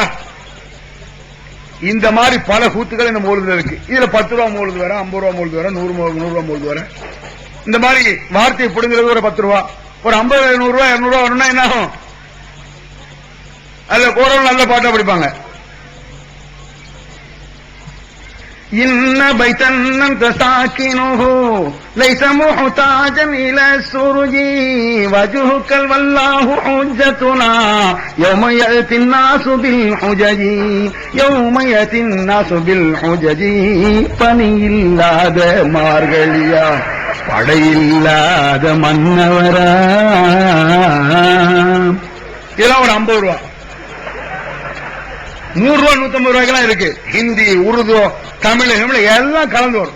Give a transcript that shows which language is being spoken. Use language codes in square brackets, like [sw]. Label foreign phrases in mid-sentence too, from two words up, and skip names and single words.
[ta] இந்த மாதிரி பல கூத்துக்கள் இந்த மௌலிதுல இருக்கு. இதுல 10 ரூபா மௌலிது வர, 50 ரூபா மௌலிது வர, 100 ரூபா மௌலிது வர. இந்த மாதிரி வார்த்தையை பிடுங்கிறது ஒரு 10 ரூபா, ஒரு 50, 100 ரூபா, 200 ரூபா வரணும்னா என்ன ஆகும்? அதுல கோரல் நல்ல பாட்டா படிப்பாங்க. [ar] إن بيتا أنت ساكنه ليس محتاجا إلى السرج وجهك والله حجتنا يوم يأتي الناس بالحجج يوم يأتي الناس بالحجج [ta] பணியில்லாத மார்கழியா படையில்லாத மன்னவரா. இதெல்லாம் ஒரு 50 ரூபா, 100 ரூபா, 150 ரூபாய்க்கெல்லாம் இருக்கு. ஹிந்தி, உருது, தமிழ் எல்லாம் கலந்து வரும்.